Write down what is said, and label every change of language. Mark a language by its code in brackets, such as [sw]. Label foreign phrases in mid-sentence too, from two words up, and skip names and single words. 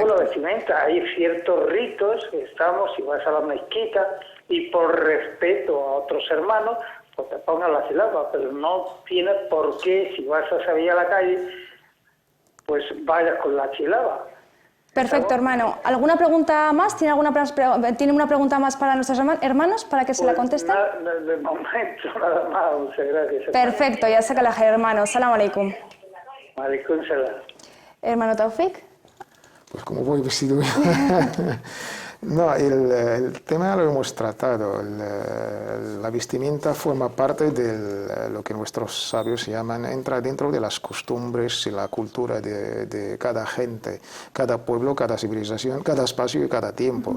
[es] Luego la vestimenta, hay ciertos ritos que estamos, si vas a la mezquita y por respeto a otros hermanos, pues te pongas la chilaba, pero no tienes por qué, si vas a salir a la calle, pues vayas con la chilaba. Perfecto, hermano. ¿Alguna pregunta más? ¿Tiene una pregunta más para nuestros hermanos para que se la contesten? De momento, nada más. Muchas gracias. Perfecto, ya saca la hermano. [ar] سلام عليكم. عليكم سلام. [es] Hermano Taufik. Pues como voy vestido. No, el tema lo hemos tratado. La vestimenta forma parte de lo que nuestros sabios llaman, entra dentro de las costumbres y la cultura de cada gente, cada pueblo, cada civilización, cada espacio y cada tiempo.